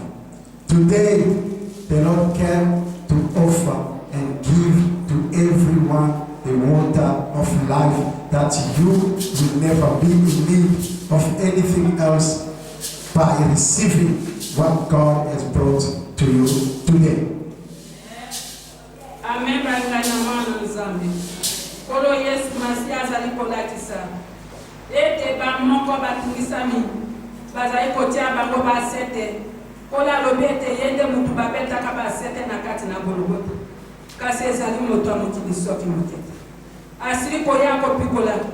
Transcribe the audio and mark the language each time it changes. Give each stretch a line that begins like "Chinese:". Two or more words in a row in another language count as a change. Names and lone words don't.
English: Today, the Lord came to offer and give to everyone the water of life, that you will never be in need of anything else by receiving what God has brought to you today. Amen.
Lingala: Kolo Yesu Masia zali kolakisa ete ba moko batungisami bazali kotia bango basete kola lobi ete yende mutu babetaka basete na kati na Golgota kasi ezali moto ya mokili soki mokete asili koya kopikola